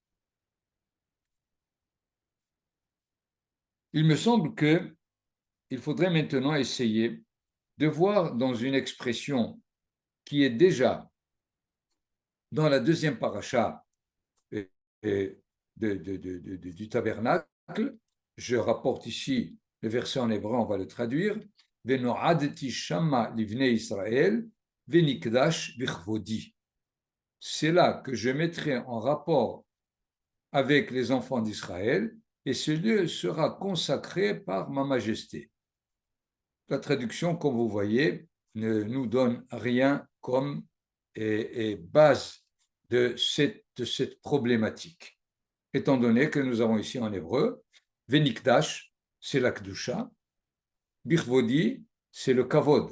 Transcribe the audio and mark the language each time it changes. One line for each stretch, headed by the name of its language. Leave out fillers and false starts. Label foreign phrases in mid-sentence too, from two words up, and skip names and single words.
French: Il me semble qu'il faudrait maintenant essayer de voir dans une expression qui est déjà dans la deuxième paracha du tabernacle. Je rapporte ici le verset en hébreu, on va le traduire.
Hebrew: ונועדתי שמה לבני ישראל, ונקדש בכבודי.
French: C'est là que je mettrai en rapport avec les enfants d'Israël, et ce lieu sera consacré par ma majesté. La traduction, comme vous voyez, ne nous donne rien comme base de cette problématique, étant donné que nous avons ici en hébreu, Venikdash, c'est la Kedusha, Bichvodi, c'est le Kavod.